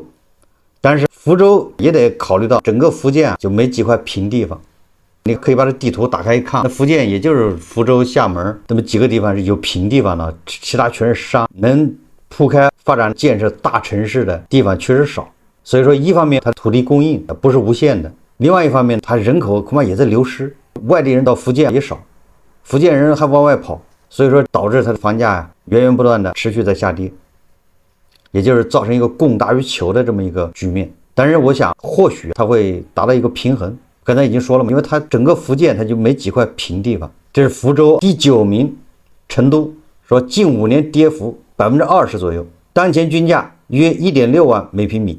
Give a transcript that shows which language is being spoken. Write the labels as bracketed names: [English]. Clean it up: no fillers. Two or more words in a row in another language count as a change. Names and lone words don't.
[Chinese] 但是福州也得考慮到整個福建就沒幾塊平地方，你可以把這地圖打開一看，那福建也就是福州、廈門這麼幾個地方是有平地方的，其他全是山，能鋪開發展建設大城市的地方確實少。所以說一方面它土地供應不是無限的，另外一方面它人口恐怕也在流失，外地人到福建也少，福建人還往外跑，所以說導致它的房價源源不斷的持續在下跌，也就是造成一個供大於求的這麼一個局面。但是我想或許它會達到一個平衡，剛才已經說了嘛，因為它整個福建它就沒幾塊平地方。這是福州。第9名成都，說近5年跌幅20%左右，當前均價約1.6萬每平米。